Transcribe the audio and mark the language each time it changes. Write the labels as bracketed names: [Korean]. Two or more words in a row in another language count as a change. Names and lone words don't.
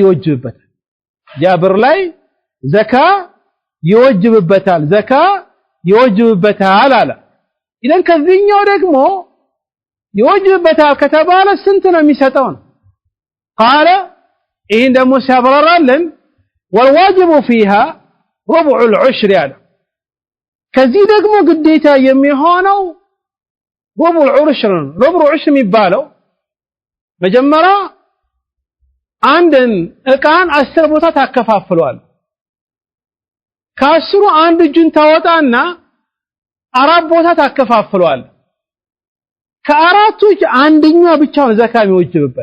[Amharic] ይወጅብበታል አለ ኢደን ከዚህኛው ደግሞ ይወጅብበታል ከተባለ ስንት ነው የሚሰጠው قال ይሄን ደግሞ ሲያብራራልን [Arabic] والواجب فيها ربع العشر [Amharic] ያለ ከዚህ ደግሞ ግዴታ የሚሆነው [Arabic] ربع العشر [Amharic] የሚባለው መጀመሪያ አንድን እቃን 10 ቦታ ታከፋፍሏል ከአስሩ አንድ እጅን ታወጣና አራት ቦታ ታከፋፍሏል ከአራቱ እጅ አንደኛው ብቻ ነው ዘካ የሚወጅብበት